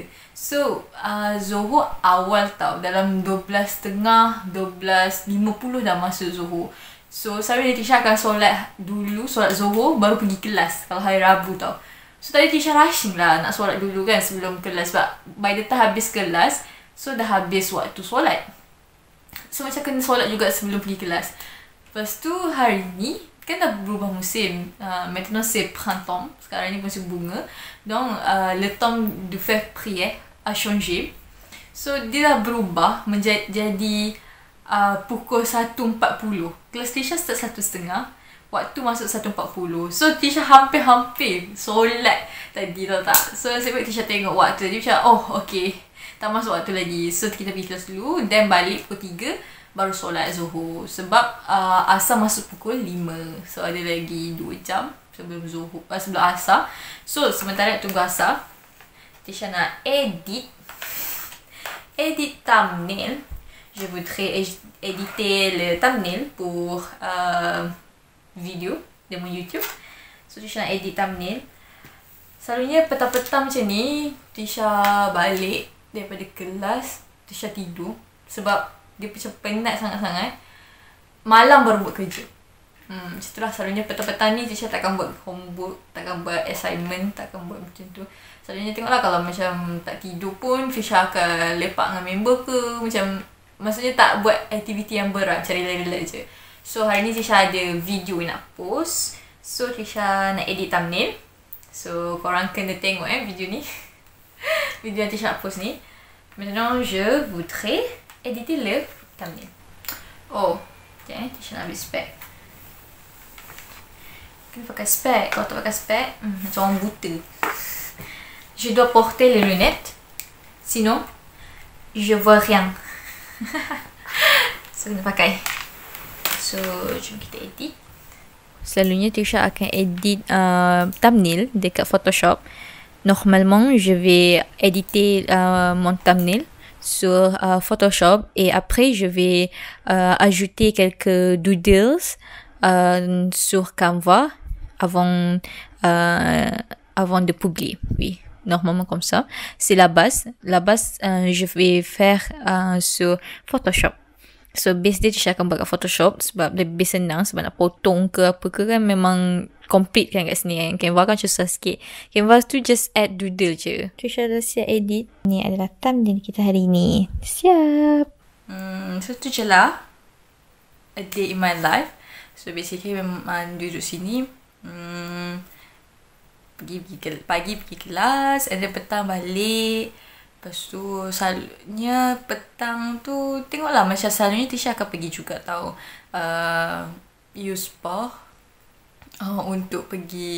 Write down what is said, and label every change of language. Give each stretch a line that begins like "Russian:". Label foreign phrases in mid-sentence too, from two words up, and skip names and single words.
Malay: So Zohor awal tau, dalam 12.30, 12.50 dah masuk Zohor. So selalunya Tisha akan solat dulu, solat Zohor, baru pergi kelas kalau hari Rabu tau. So tadi Tisha rushing lah nak solat dulu kan sebelum kelas. Sebab
English: by the time
Malay: habis kelas, so dah habis waktu solat. So macam kena solat juga sebelum pergi kelas. Lepas tu hari ni kan dah berubah musim.
French: Maintenant c'est printemps.
Malay: Sekarang ni musim bunga.
French: Donc le temps de faire prière a changé.
Malay: So dia dah berubah menjadi pukul 1.40. Kelas Tisha start 1.30. Waktu masuk 1.40. So Tisha hampir-hampir solat tadi, tahu tak? So sebab Tisha tengok waktu tadi macam, oh okay, tak masuk waktu lagi. So kita pergi kelas dulu, then balik pukul 3 baru solat Zohor. Sebab asar masuk pukul 5. So ada lagi 2 jam sebelum Zohor, sebelum asar. So sementara tunggu asar, Tisha nak edit thumbnail.
French: Je voudrais éditer le thumbnail pour vidéo de mon YouTube.
Malay: So Tisha nak edit thumbnail. Selalunya petang-petang macam ni Tisha balik daripada kelas, Tisha tidur. Sebab dia macam penat sangat-sangat. Malam baru buat kerja. Macam itulah selalunya petang-petang ni Tisha takkan buat homework, takkan buat assignment, takkan buat macam tu. Selalunya tengoklah kalau macam tak tidur pun Tisha akan lepak dengan member ke, macam maksudnya tak buat aktiviti yang berat, macam relax-relax je. So hari ni Tisha ada video nak post. So Tisha nak edit thumbnail. So korang kena tengok video ni. Video yang Tisha nak post ni.
French: Maintenant je voudrais éditer le thumbnail.
Malay: Oh, tiens, Tisha nak ambil spek. Kena pakai spek. Kalau tak pakai spek, macam orang buta.
French: Je dois porter les lunettes. Sinon, je vois rien.
Malay: So, kena pakai. So, jom kita edit. Selalunya Tisha akan edit thumbnail dekat Photoshop.
French: Normalement, je vais éditer mon thumbnail sur Photoshop et après je vais ajouter quelques doodles sur Canva avant de publier. Oui, normalement comme ça. C'est la base. La base, je vais faire sur Photoshop.
Malay: So base dia Tisha akan buat kat Photoshop sebab lebih senang. Sebab nak potong ke apa ke kan memang complete kan kat sini kan. Canva kan susah sikit. Canva tu
English: just add doodle
Malay: je. Tisha dah siap edit. Ni adalah thumbnail kita hari ni. Siap. So tu je lah
English: a day in my life.
Malay: So basically memang duduk sini, pagi pergi kelas,
English: and then
Malay: petang balik. Lepas tu selalunya petang tu tengoklah, macam selalunya Tisha akan pergi juga tau U-Spa untuk pergi.